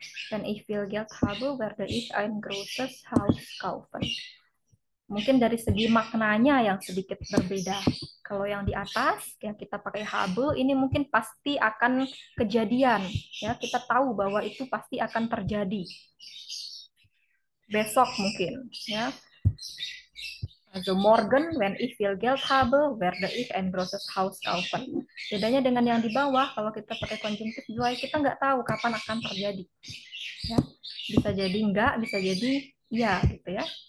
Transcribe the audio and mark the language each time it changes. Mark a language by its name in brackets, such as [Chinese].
[German] Wenn ich will Geld habe, werde ich ein großes Haus kaufen. [Indonesian] Mungkin dari segi maknanya yang sedikit berbeda. Kalau yang di atas, yang kita pakai habe, ini mungkin pasti akan kejadian. Ya, kita tahu bahwa itu pasti akan terjadi. Besok mungkin. Ya. [German] Also morgen, wenn ich viel Geld habe, werde ich ein großes Haus kaufen. [Indonesian] Bedanya dengan yang di bawah, kalau kita pakai konjungtif zwei, kita nggak tahu kapan akan terjadi. Ya. Bisa jadi enggak, bisa jadi iya, gitu ya.